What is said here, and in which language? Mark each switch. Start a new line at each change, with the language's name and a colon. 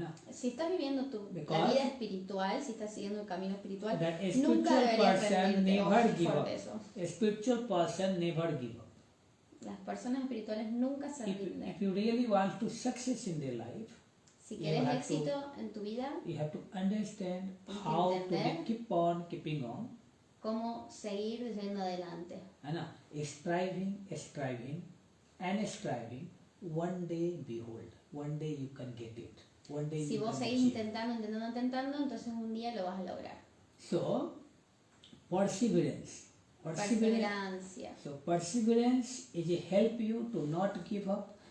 Spanish: Si estás viviendo la vida espiritual, si estás siguiendo el camino espiritual, nunca deberías rendirte.
English: A spiritual person never give up.
Spanish: Las personas espirituales nunca se rinden.
English: If you really want to success in their life,
Spanish: si quieres éxito en tu vida,
English: you have to understand how to keep on keeping on.
Spanish: Cómo seguir yendo adelante.
English: Striving, and striving. One day, behold, one day you can get it. One day
Spanish: si vos seguís intentando, entonces un día lo vas a lograr.
English: So, perseverance.
Spanish: Perseverancia.
English: So, perseverance is a help you to not give up.